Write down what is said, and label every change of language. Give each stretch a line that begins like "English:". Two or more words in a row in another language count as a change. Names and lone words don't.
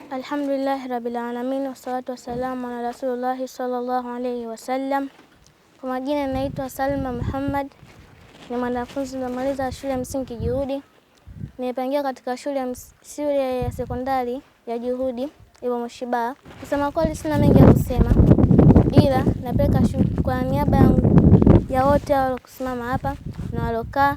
Arabic: الحمد لله رب العالمين والصلاة والسلام على رسول الله صلى الله عليه وسلم.
Swahili: Kwa majina naitwa Salma Muhammad, ni mwanafunzi namaliza shule ya msingi Juhudi. Nimepangia katika shule ya sekondari ya Juhudi Ibo Moshiba. Kusema kweli sina mengi ya kusema, ila napeleka kwa niaba ya wote waliokusimama hapa na walokaa.